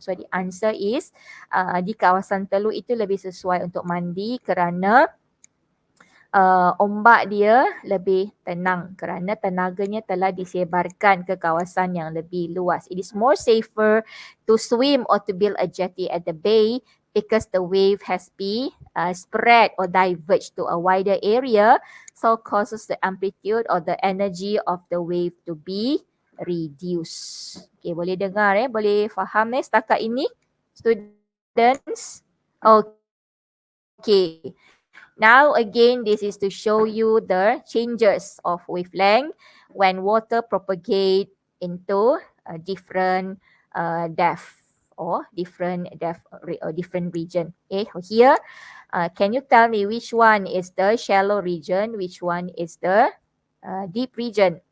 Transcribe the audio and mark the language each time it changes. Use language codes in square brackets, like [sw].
[en] So the answer is [ms] di kawasan Teluk itu lebih sesuai untuk mandi kerana ombak dia lebih tenang kerana tenaganya telah disebarkan ke kawasan yang lebih luas. [en] It is more safer to swim or to build a jetty at the bay because the wave has been spread or diverged to a wider area, so causes the amplitude or the energy of the wave to be reduced. [ms] Okay, boleh dengar boleh faham setakat ini, students? [en] Okay. Now again, this is to show you the changes of wavelength when water propagate into a different depth or different depth or different region. Okay, here, can you tell me which one is the shallow region, which one is the deep region?